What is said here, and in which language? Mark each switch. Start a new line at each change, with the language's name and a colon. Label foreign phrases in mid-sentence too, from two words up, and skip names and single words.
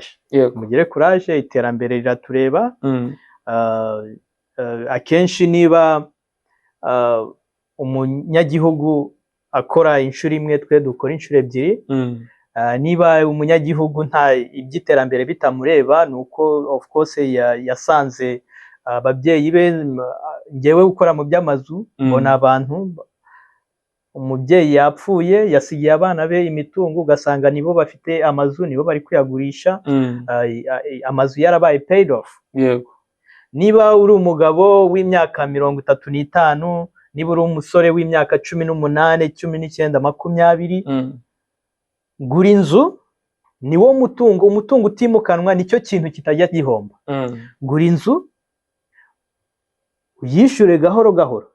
Kinyarwanda: Mugire courage, iterambere riratureba. Akenshi niba umunyagihugu akora inshuro imwe, twe dukora inshuro ebyiri. Niba umunyagihugu nta iby'iterambere bitamureba, nuko
English: of course
Kinyarwanda: yasanze ababyeyi be. Ngewe ukora mu by'amazu, mbona abantu, umubyeyi yapfuye yasigiye abana be imitungo, ugasanga nibo bafite amazu, nibo bari kuyagurisha. Amazu yarabaye
English: paid off.
Kinyarwanda: Yego. Niba uri umugabo w'imyaka 35, niba uri umusore w'imyaka 18, 19, 20, gura inzu. Niwo umutungo utimukanwa, nicyo kintu kitajya gihomba. Gura inzu, uyishyure gahoro gahoro.